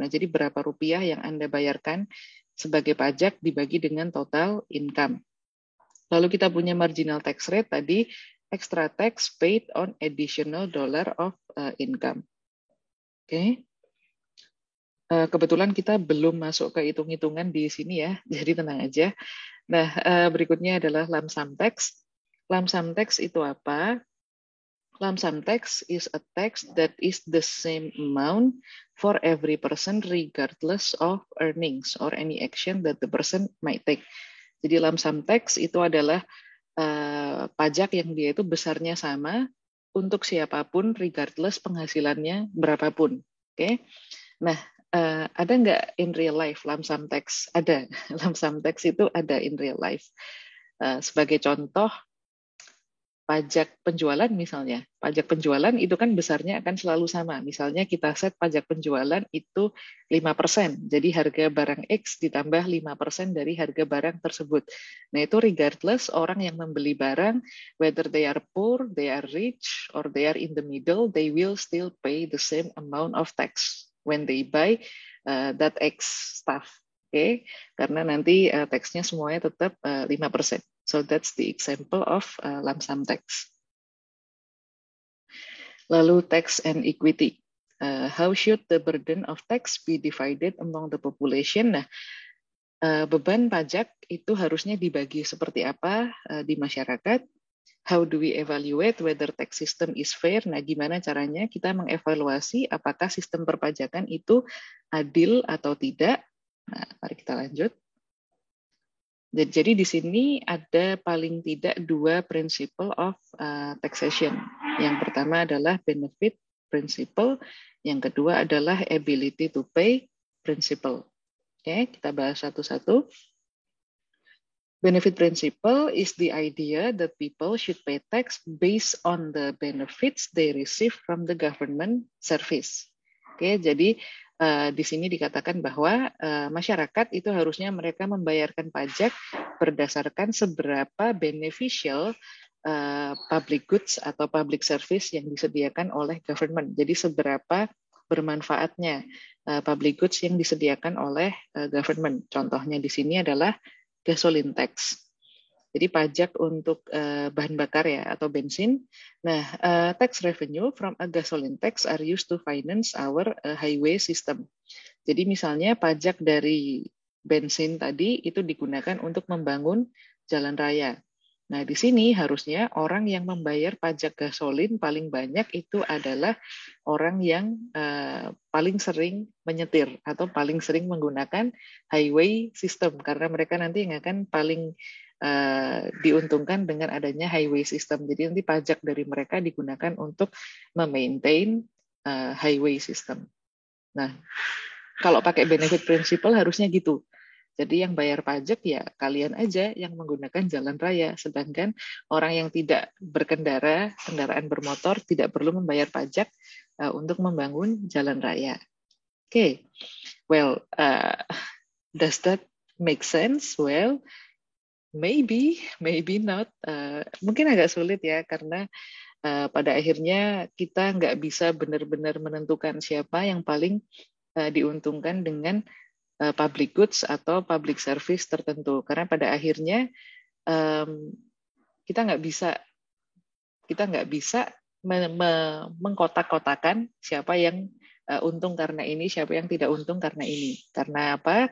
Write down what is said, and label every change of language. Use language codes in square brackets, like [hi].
[id] Nah, jadi berapa rupiah yang Anda bayarkan sebagai pajak dibagi dengan total income. Lalu kita punya [en] marginal tax rate [id] tadi, [en] extra tax paid on additional dollar of income. [id] Oke. Kebetulan kita belum masuk ke hitung-hitungan di sini ya, jadi tenang aja. Nah, berikutnya adalah lump sum tax. Lump sum tax itu apa? [en] Lump sum tax is a tax that is the same amount for every person regardless of earnings or any action that the person might take. [id] Jadi lump sum tax itu adalah pajak yang dia itu besarnya sama untuk siapapun regardless penghasilannya berapapun. Oke. Nah, ada nggak [en] in real life [id] lump sum tax? Ada. Lump sum tax itu ada [en] in real life. [id] Sebagai contoh, pajak penjualan misalnya. Pajak penjualan itu kan besarnya akan selalu sama. Misalnya kita set pajak penjualan itu 5%. Jadi harga barang X ditambah 5% dari harga barang tersebut. Nah, itu [en] regardless [id] orang yang membeli barang, [en] whether they are poor, they are rich, or they are in the middle, they will still pay the same amount of tax when they buy that X stuff. Okay? [id] Karena nanti tax-nya semuanya tetap 5%. [en] So that's the example of lump sum tax. [id] Lalu [en] tax and equity. How should the burden of tax be divided among the population? [id] Nah, beban pajak itu harusnya dibagi seperti apa di masyarakat? [en] How do we evaluate whether tax system is fair? [id] Nah, gimana caranya kita mengevaluasi apakah sistem perpajakan itu adil atau tidak? Nah, mari kita lanjut. Jadi di sini ada paling tidak 2 principle of taxation. Yang pertama adalah benefit principle, yang kedua adalah ability to pay principle. Oke, kita bahas satu-satu. [en] Benefit principle is the idea that people should pay tax based on the benefits they receive from the government service. [id] Oke, jadi di sini dikatakan bahwa masyarakat itu harusnya mereka membayarkan pajak berdasarkan seberapa beneficial public goods atau public service yang disediakan oleh government. Jadi seberapa bermanfaatnya public goods yang disediakan oleh government. Contohnya di sini adalah gasoline tax. Jadi pajak untuk bahan bakar ya atau bensin. [en] Nah, tax revenue from a gasoline tax are used to finance our highway system. [id] Jadi misalnya pajak dari bensin tadi itu digunakan untuk membangun jalan raya. Nah, di sini harusnya orang yang membayar pajak gasolin paling banyak itu adalah orang yang paling sering menyetir atau paling sering menggunakan highway system karena mereka nanti yang akan paling diuntungkan dengan adanya highway system. Jadi nanti pajak dari mereka digunakan untuk memaintain highway system. Nah, kalau pakai benefit principle harusnya gitu. Jadi yang bayar pajak ya kalian aja yang menggunakan jalan raya, sedangkan orang yang tidak berkendara, kendaraan bermotor tidak perlu membayar pajak untuk membangun jalan raya. [en] Okay, well, does that make sense? Well, maybe not. [id] Mungkin agak sulit ya karena pada akhirnya kita nggak bisa benar-benar menentukan siapa yang paling diuntungkan dengan public goods atau public service tertentu. Karena pada akhirnya kita nggak bisa mengkotak-kotakan siapa yang untung karena ini, siapa yang tidak untung karena ini. Karena apa?